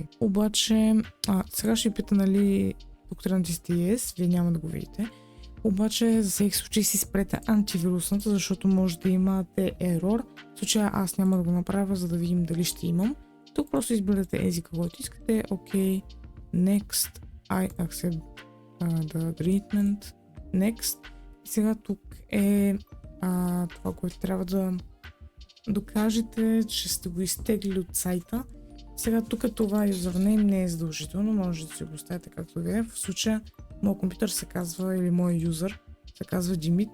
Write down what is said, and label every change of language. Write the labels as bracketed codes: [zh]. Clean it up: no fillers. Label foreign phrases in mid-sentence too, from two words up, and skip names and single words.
[bg] Обаче, сега ще ви пита, нали, тук трябва да натискате Yes, вие няма да го видите. Обаче, за всеки случай си спрете антивирусната, защото може да имате ерор. В случая аз няма да го направя, за да видим дали ще имам. Тук просто изберете езика, който искате. [en] OK, Next, I accept the treatment, Next. [bg] И сега тук е това, което трябва да докажете, че сте го изтегли от сайта. Сега тук това юзернейм не е задължително, може да си го оставите както ви е. В случая моят компютър се казва, или моят юзер се казва Димит.